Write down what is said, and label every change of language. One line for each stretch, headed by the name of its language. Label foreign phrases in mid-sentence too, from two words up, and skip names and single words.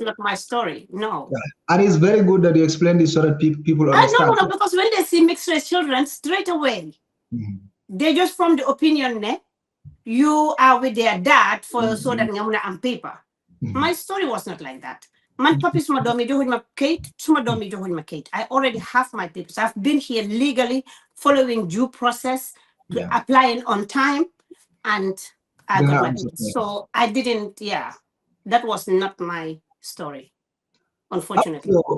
English: was not my story. No. Yeah. And it's very good that you explain this so that people No, understand. no, no, because when they see mixed race children, straight away, they just form the opinion ne, you are with their dad for so that you're on paper. My story was not like that.
Wolof: Man papi suma domi joxuñ ma kayit, suma domi joxuñ ma kayit.
English: I already have my papers. I've been here legally, following due process, to Yeah. applying on time, and I got Yeah, my papers. So I didn't, yeah, that was not my story, unfortunately.